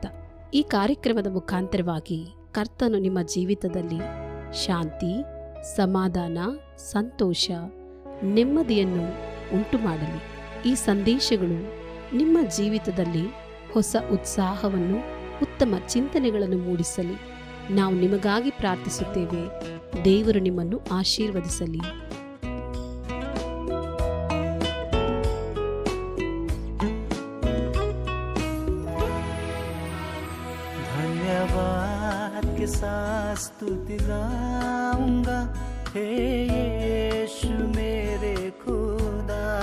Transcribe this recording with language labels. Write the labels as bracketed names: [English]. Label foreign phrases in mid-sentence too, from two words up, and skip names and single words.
[Kannada] ಈ ಕಾರ್ಯಕ್ರಮದ ಮುಖಾಂತರವಾಗಿ ಕರ್ತನು ನಿಮ್ಮ ಜೀವಿತದಲ್ಲಿ ಶಾಂತಿ, ಸಮಾಧಾನ, ಸಂತೋಷ, ನೆಮ್ಮದಿಯನ್ನು ಉಂಟು ಮಾಡಲಿ. ಈ ಸಂದೇಶಗಳು ನಿಮ್ಮ ಜೀವಿತದಲ್ಲಿ ಹೊಸ ಉತ್ಸಾಹವನ್ನು, ಉತ್ತಮ ಚಿಂತನೆಗಳನ್ನು ಮೂಡಿಸಲಿ. ನಾವು ನಿಮಗಾಗಿ ಪ್ರಾರ್ಥಿಸುತ್ತೇವೆ. ದೇವರು ನಿಮ್ಮನ್ನು ಆಶೀರ್ವದಿಸಲಿ. [Hindi] धन्यवाद के साथ स्तुति गाऊंगा, हे यीशु मेरे खुदा।